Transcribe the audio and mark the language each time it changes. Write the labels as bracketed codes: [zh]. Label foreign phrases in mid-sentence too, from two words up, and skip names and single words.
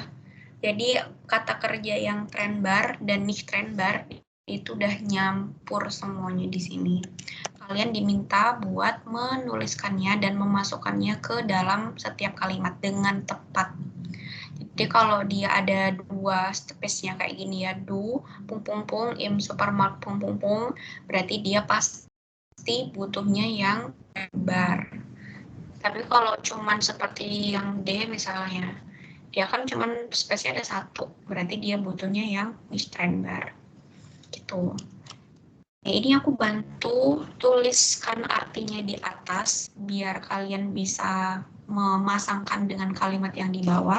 [id] Jadi kata kerja yang trennbar dan [de] nicht trennbar [id] itu udah nyampur semuanya di sini. Kalian diminta buat menuliskannya dan memasukkannya ke dalam setiap kalimat dengan tepat. Jadi kalau dia ada dua space-nya kayak gini ya, [de] du, im supermarkt, [id] berarti dia pasti butuhnya yang trennbar. Tapi kalau cuman seperti yang D misalnya, dia kan cuman space-nya ada satu, berarti dia butuhnya yang [de] nicht trennbar. [id] Gitu. Nah, ini aku bantu tuliskan artinya di atas, biar kalian bisa memasangkan dengan kalimat yang di bawah.